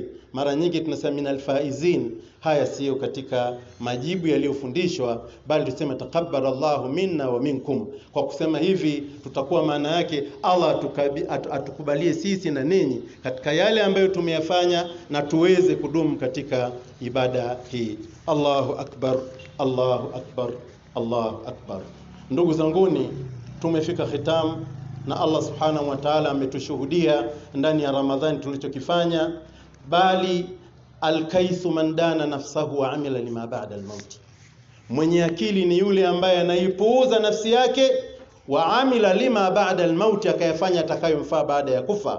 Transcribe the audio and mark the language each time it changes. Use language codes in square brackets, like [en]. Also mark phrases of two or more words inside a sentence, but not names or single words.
[sw] Mara nyingi tunasema [ar] من الفائزين. [sw] Haya sio katika majibu yaliyofundishwa, bali tuseme [ar] تقبل الله منا ومنكم. [sw] Kwa kusema hivi tutakuwa maana yake [ar] Allah atukubalie [sw] sisi na ninyi katika yale ambayo tumeyafanya, na tuweze kudumu katika ibada hii. [ar] الله أكبر، الله أكبر، الله أكبر. [sw] Ndugu zanguni, tumefika khitam, na Allah [ar] سبحانه وتعالى [sw] ametushuhudia ndani ya Ramadhani tulichokifanya. Bali [ar] الكيس من دان نفسه وعمل لما بعد الموت, [sw] mwenye akili ni yule ambaye anaipuuza nafsi yake, [ar] وعمل لما بعد الموت, [sw] akayafanya atakayomfaa baada ya kufa.